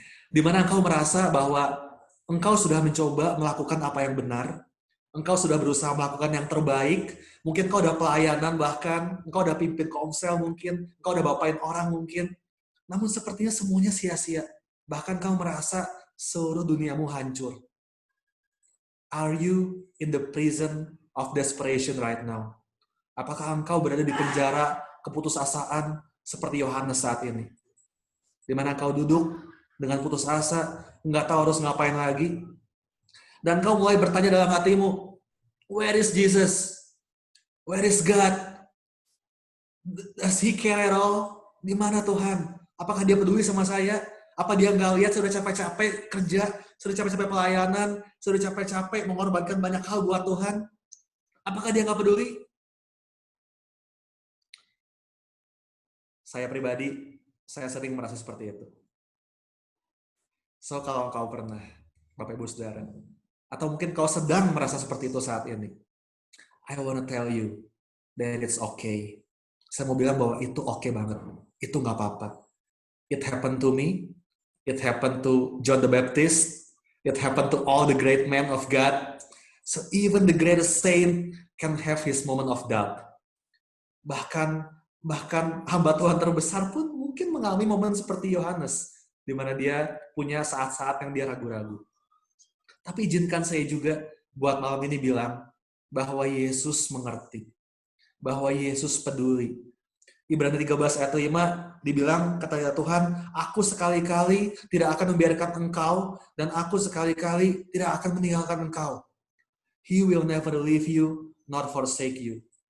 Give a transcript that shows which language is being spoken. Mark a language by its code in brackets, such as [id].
[id] Di mana engkau merasa bahwa engkau sudah mencoba melakukan apa yang benar, engkau sudah berusaha melakukan yang terbaik, mungkin engkau udah pelayanan bahkan, engkau udah pimpin komsel mungkin, engkau udah bapain orang mungkin, namun sepertinya semuanya sia-sia. Bahkan kau merasa seluruh duniamu hancur. [en] Are you in the prison of desperation right now? [id] Apakah engkau berada di penjara keputusasaan seperti Yohanes saat ini? Di mana engkau duduk dengan putus asa, nggak tahu harus ngapain lagi, dan kau mulai bertanya dalam hatimu, [en] where is Jesus? Where is God? Does he care at all? [id] Di mana Tuhan? Apakah dia peduli sama saya? Apa dia nggak lihat sudah capek-capek kerja, sudah capek-capek pelayanan, sudah capek-capek mengorbankan banyak hal buat Tuhan? Apakah dia nggak peduli? Saya pribadi, saya sering merasa seperti itu. So, kalau kau pernah, Bapak Ibu Saudara, atau mungkin kau sedang merasa seperti itu saat ini, [en] I wanna tell you that it's okay. [id] Saya mau bilang bahwa itu okay banget. Itu nggak apa-apa. [en] It happened to me. It happened to John the Baptist. It happened to all the great men of God. So even the greatest saint can have his moment of doubt. [id] Bahkan hamba Tuhan terbesar pun mungkin mengalami momen seperti Yohanes, di mana dia punya saat-saat yang dia ragu-ragu. Tapi izinkan saya juga buat malam ini bilang bahwa Yesus mengerti, bahwa Yesus peduli. Ibrani 13 ayat 5 dibilang, kata Tuhan, aku sekali-kali tidak akan membiarkan engkau, dan aku sekali-kali tidak akan meninggalkan engkau. [en] He will never leave you, nor forsake you.